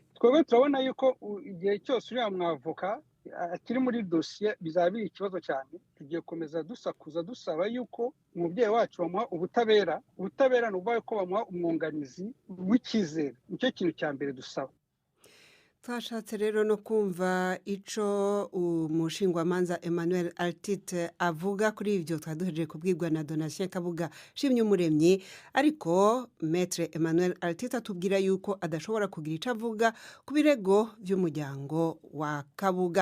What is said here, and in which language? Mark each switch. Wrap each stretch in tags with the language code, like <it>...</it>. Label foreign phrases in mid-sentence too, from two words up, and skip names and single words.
<rw>Twebwe turabona yuko igihe cyose uriya mwavoka akiri muri dosiye bizaba biri ikibazo cyane. Tugiye komeza dusakuza dusaba yuko umubyeyi wacu bamuha ubutabera. Ubutabera ni ukuvuga ko bamuha umwunganizi w'icyizere. Nicyo kintu cya mbere dusaba.</rw> <rn>Twashatse rero no kumva ico umushingwamanza Emmanuel Altit avuga kuri ivyo twaduhejeje kubwirwa na Donatien Kabuga Shimye Umuremyi, ariko Maître Emmanuel Altit atubwira yuko adashobora kugira ico avuga ku birego vy'umuryango wa Kabuga.</rn>